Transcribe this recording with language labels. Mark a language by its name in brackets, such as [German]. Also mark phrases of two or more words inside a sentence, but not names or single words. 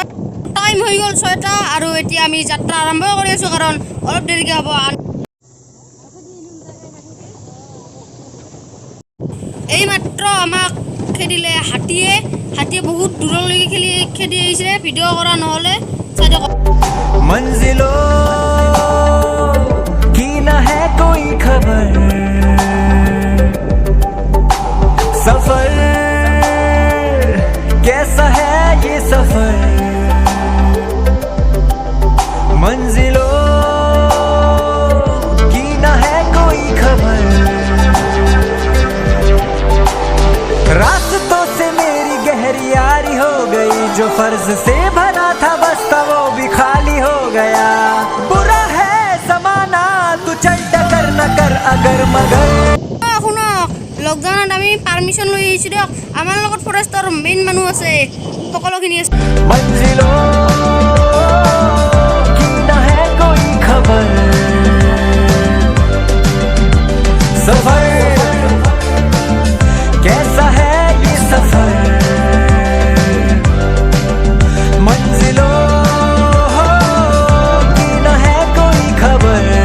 [Assamese] টাইম হৈ গ'ল 6টা আৰু এতিয়া আমি যাত্ৰা আৰম্ভ কৰি আছোঁ কাৰণ অলপ দেৰিকৈ হ'ব। এইমাত্ৰ আমাক খেদিলে হাতীয়ে বহুত দূৰলৈকে খেদি আহিছে। ভিডিঅ' কৰা নহ'লে চাই দিয়ক। [Hindi] मंजिलों की न है कोई खबर, सफर कैसा है ये सफर, मंजिलों की न है कोई खबर, रास्तों से मेरी गहरी यारी हो गई, जो फर्ज से भरा था बस्ता वो भी खाली हो गया, बुरा है समाना तू चल टकर न कर अगर मगर। [Assamese] শুনক লকডাউনত আমি পাৰ্মিশ্যন লৈ আহিছোঁ দিয়ক। আমাৰ লগত ফৰেষ্টৰ মেইন মানুহ আছে, সকলোখিনি আছে। [Hindi] मंजिलों की न है कोई खबर, सफर कैसा है ये सफर, मंजिलों की न है कोई खबर,